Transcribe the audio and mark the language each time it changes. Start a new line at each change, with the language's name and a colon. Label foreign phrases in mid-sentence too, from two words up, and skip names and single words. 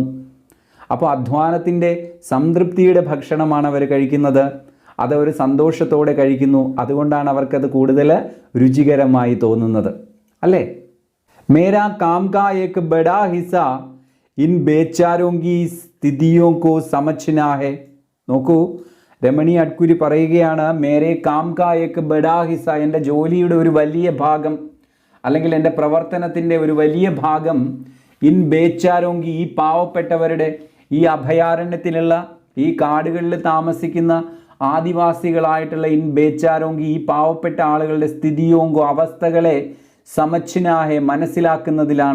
Malayalam: അപ്പോൾ അധ്വാനത്തിൻ്റെ സംതൃപ്തിയുടെ ഭക്ഷണമാണ് അവർ കഴിക്കുന്നത്. അതവർ സന്തോഷത്തോടെ കഴിക്കുന്നു. അതുകൊണ്ടാണ് അവർക്കത് കൂടുതൽ രുചികരമായി തോന്നുന്നത് അല്ലേ?
Hindi: मेरा काम का एक बड़ा हिस्सा इन बेचारों की स्थितियों को समझना है.
Malayalam: നോക്കൂ, രമണി അഡ്കുരി പറയുകയാണ്,
Hindi: मेरे काम का एक बड़ा हिस्सा,
Malayalam: എൻ്റെ ജോലിയുടെ ഒരു വലിയ ഭാഗം, അല്ലെങ്കിൽ എൻ്റെ പ്രവർത്തനത്തിൻ്റെ ഒരു വലിയ ഭാഗം,
Hindi: इन बेचारों की,
Malayalam: ഈ പാവപ്പെട്ടവരുടെ, ഈ അഭയാരണ്യത്തിലുള്ള, ഈ കാടുകളിൽ താമസിക്കുന്ന ആദിവാസികളായിട്ടുള്ള
Hindi: इन बेचारों की,
Malayalam: ഈ പാവപ്പെട്ട ആളുകളുടെ സ്ഥിതിയോങ്കോ, അവസ്ഥകളെ
Hindi: समझना है,
Malayalam: മനസ്സിലാക്കുന്നതിലാണ്.